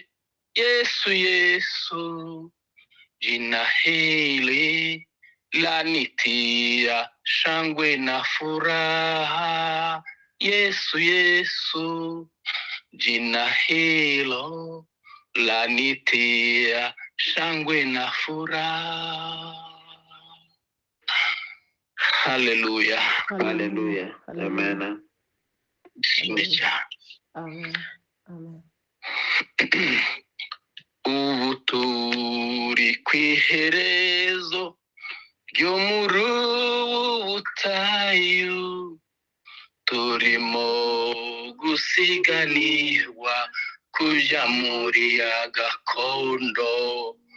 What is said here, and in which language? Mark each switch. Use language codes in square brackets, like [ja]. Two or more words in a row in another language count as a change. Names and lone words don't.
[sw] Yesu, Yesu, jina hili lanitia shangwe na furaha. Yesu, Yesu, jina hilo lanitia shangwe na furaha. Haleluya. Haleluya. Amen. Amen. Amen. [rw] Ubu turi kwiherezo ryo muri ubu butayu, turimo gusiganirwa kuja muri ya gakondo.